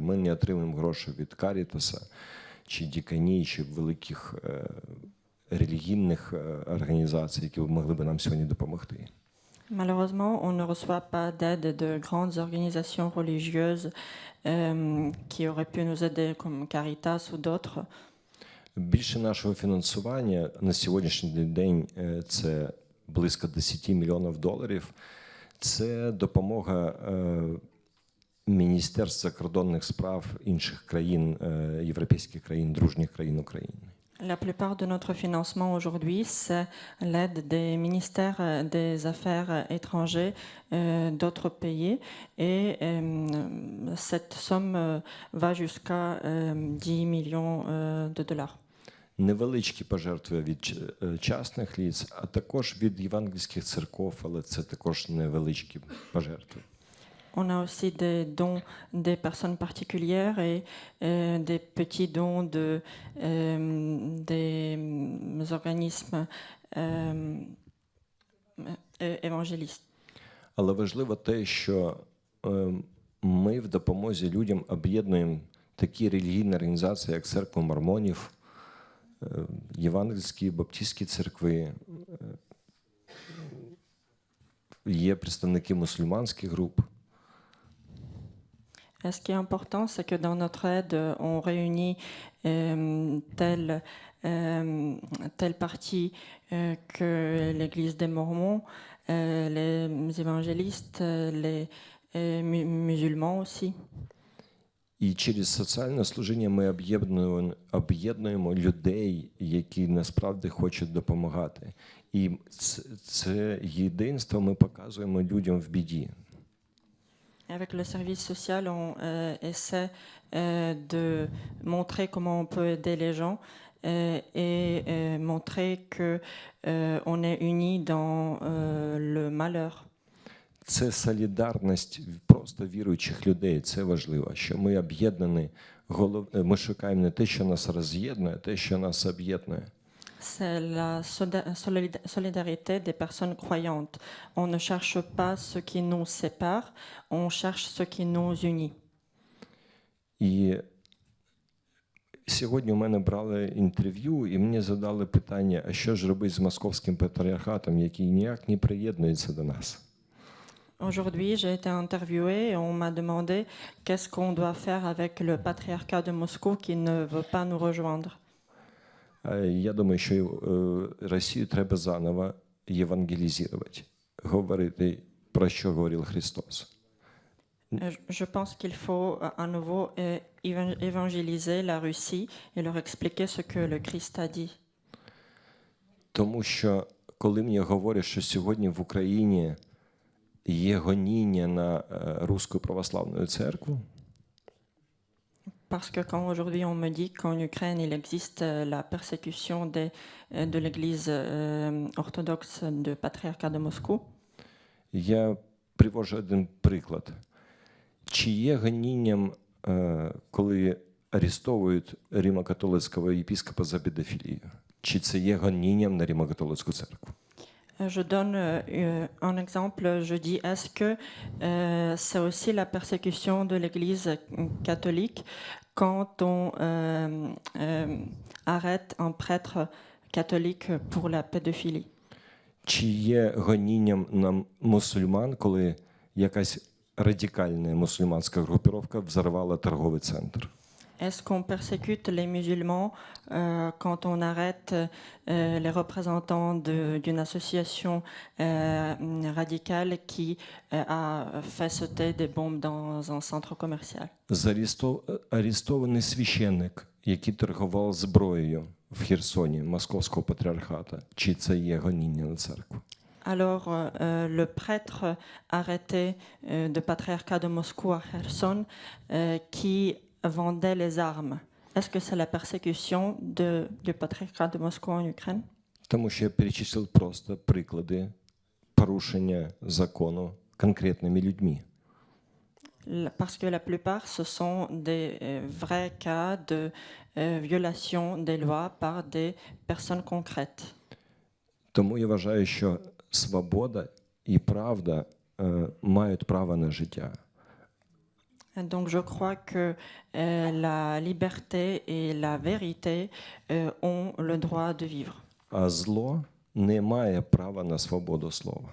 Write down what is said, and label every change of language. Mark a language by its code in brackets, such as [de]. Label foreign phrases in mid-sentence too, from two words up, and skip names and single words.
[uk] Ми не отримуємо гроші від Карітаса, чи Діканії, чи великих релігійних організацій, які могли б нам сьогодні допомогти. [fr] Malheureusement, on ne reçoit pas d'aide de grandes organisations religieuses qui auraient pu nous aider, comme Caritas ou d'autres. [uk] Більше нашого фінансування на сьогоднішній день це близько 10 мільйонів доларів. Це допомога Міністерств закордонних справ інших країн, європейських країн, дружніх країн України. [fr] La plupart de notre financement aujourd'hui, c'est l'aide des ministères des Affaires étrangères d'autres pays. Et cette somme va jusqu'à 10 millions de dollars. [uk] Невеличкі пожертви від частних лиць, а також від євангельських церков, але це також невеличкі пожертви. [fr] On a aussi des dons des personnes particulières et des petits dons des organismes évangélistes. [uk] Але важливо те, що ми в допомозі людям об'єднуємо такі релігійні організації, як Церква Мормонів, євангельські, баптистські церкви, є представники мусульманських груп. [fr] Ce qui est important, c'est que dans notre aide, on réunit telle partie que l'Église des Mormons, les évangélistes, les musulmans aussi. [uk] І через соціальне служіння ми об'єднуємо людей, які насправді хочуть допомагати. І це єдинство ми показуємо людям в біді. [fr] Avec le service social, on essaie de montrer comment on peut aider les gens et montrer que on est unis dans le malheur. [uk] Це солідарність просто віруючих людей. Це важливо, що ми об'єднані. Ми шукаємо не те, що нас роз'єднує, а те, що нас об'єднує. [fr] C'est la solidarité des personnes croyantes. On ne cherche pas ce qui nous sépare, on cherche ce qui nous unit. [uk] І сьогодні у мене брали інтерв'ю, і мені задали питання, а що ж робити з московським патріархатом, який ніяк не приєднується до нас? [fr] Aujourd'hui, j'ai été interviewée et on m'a demandé qu'est-ce qu'on doit faire avec le patriarcat de Moscou qui ne veut pas nous rejoindre. [uk] Я думаю, що Росію треба заново євангелізувати, говорити, про що говорив Христос. [fr] Je pense qu'il faut à nouveau évangéliser la Russie et leur expliquer ce que le Christ a dit. [uk] Тому що, коли мені говорять, що сьогодні в Україні є гоніння на Руську православну церкву, [fr] Parce que quand aujourd'hui on me dit qu'en Ukraine il existe la persécution de l'Église orthodoxe du patriarcat de Moscou, [uk] я привожу один приклад. Чи є гонінням, коли арестовують римо-католицького єпископа за педофілію? Чи це є гонінням на римо-католицьку церкву? [fr] Je donne un exemple. Je dis, est-ce que c'est aussi la persécution de l'Église catholique quand on arrête un prêtre catholique pour la pédophilie? [uk] Чи є гонінням на мусульман, коли якась радикальна мусульманська групіровка взорвала торговий центр? [fr] Est-ce qu'on persécute les musulmans quand on arrête les représentants d'une association radicale qui a fait sauter des bombes dans un centre commercial? [uk] Арестований священник, який торгував зброєю в Херсоні, Московського патріархата. Чи це є гоніння на церкву? [fr] Alors, le prêtre arrêté du patriarcat de Moscou à Kherson qui vendait les armes. Est-ce que c'est la persécution du patriarcat de Moscou en Ukraine? [uk] Тому що я перечислив просто приклади порушення закону конкретними людьми. [fr] Parce que la plupart, ce sont des vrais cas de violation des lois par des personnes concrètes. [uk] Тому я вважаю, що свобода і правда мають право на життя. [fr] Donc je crois que la liberté et la vérité ont le droit de vivre. [uk] А зло не має права на свободу слова.